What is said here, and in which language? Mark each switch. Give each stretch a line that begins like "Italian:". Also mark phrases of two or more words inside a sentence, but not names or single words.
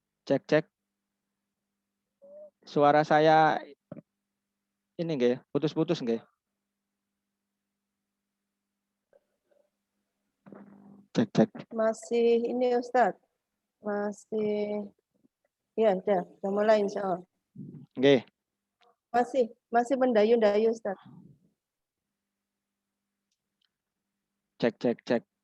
Indonesian: Cek. Suara saya ini nggih, putus-putus nggih. Cek. Masih ini Ustadz, masih, ya udah mulai
Arabic: إن شاء الله.
Indonesian: Nggih. Masih mendayu-dayu Ustadz. Cek.